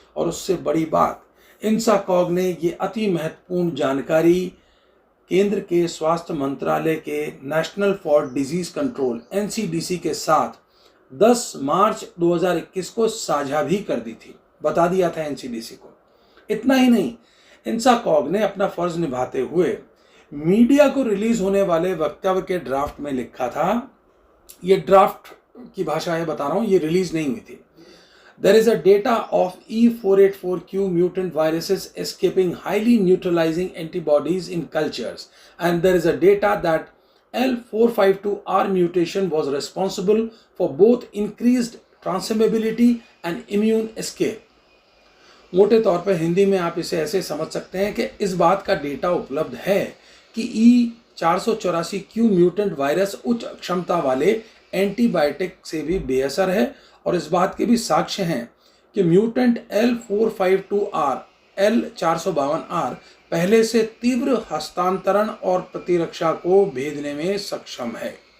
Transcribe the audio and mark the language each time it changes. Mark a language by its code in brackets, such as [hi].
[hi] और उससे बड़ी बात, इंसाकॉग ने ये अति महत्वपूर्ण जानकारी केंद्र के स्वास्थ्य मंत्रालय के national for disease control NCDC के साथ 10 मार्च 2021 को साझा भी कर दी थी, बता दिया था NCDC को। इतना ही नहीं, इंसाकॉग ने अपना फर्ज निभाते हुए मीडिया को रिलीज होने वाले वक्तव्य के ड्राफ्ट में लिखा था, ये ड्राफ्ट की भाषा है बता रहा हूं, ये रिलीज नहीं हुई थी। [en] There is a data of E484Q mutant viruses escaping highly neutralizing antibodies in cultures, and there is a data that L452R mutation was responsible for both increased transmissibility and immune escape. [hi] मोटे तौर पर हिंदी में आप इसे ऐसे समझ सकते हैं कि इस बात का डेटा उपलब्ध है कि 484 क्यू म्यूटेंट वायरस उच्च क्षमता वाले एंटीबायोटिक से भी बेअसर है और इस बात के भी साक्ष्य हैं कि म्यूटेंट L452R, L452R पहले से तीव्र हस्तांतरण और प्रतिरक्षा को भेदने में सक्षम है।